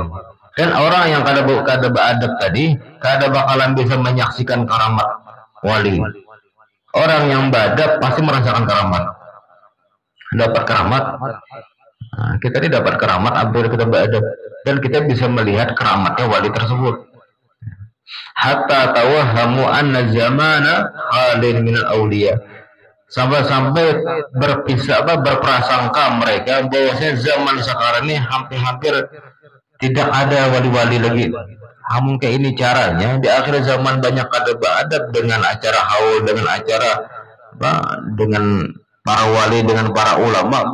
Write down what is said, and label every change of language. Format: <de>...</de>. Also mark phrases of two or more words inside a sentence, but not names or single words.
<bjn>Dan orang yang kada beradab tadi kada bakalan bisa menyaksikan karamat wali. Orang yang beradab pasti merasakan karamat. Dapat karamat. Nah, kita ini dapat karamat apabila kita beradab, dan kita bisa melihat keramatnya wali tersebut.</bjn> <ar>حتى توهموا أن الزمان خال من الأولياء.</ar> <bjn>Sampai berprasangka mereka bahwasanya zaman sekarang ini hampir tidak ada wali-wali lagi. Namun kayak ini caranya di akhir zaman banyak kada beradab dengan acara haul, dengan acara dengan para wali, dengan para ulama.</bjn>